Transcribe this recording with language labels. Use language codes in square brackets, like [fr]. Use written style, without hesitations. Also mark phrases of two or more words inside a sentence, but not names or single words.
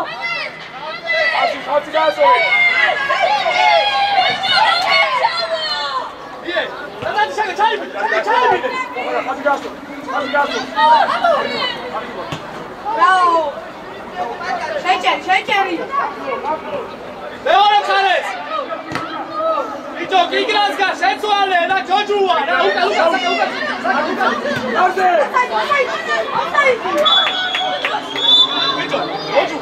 [tr] Hadi gaz ol. İyi. Hadi şaka çay mı? Çay mı? Hadi gaz ol. Bravo! [ka] შეჭერი. მეორე მხარეს. ბიჭო, გიგრანსკა შეცვალე და ჯოჯუა და უკა. არზე. ბიჭო, ჯოჯუ.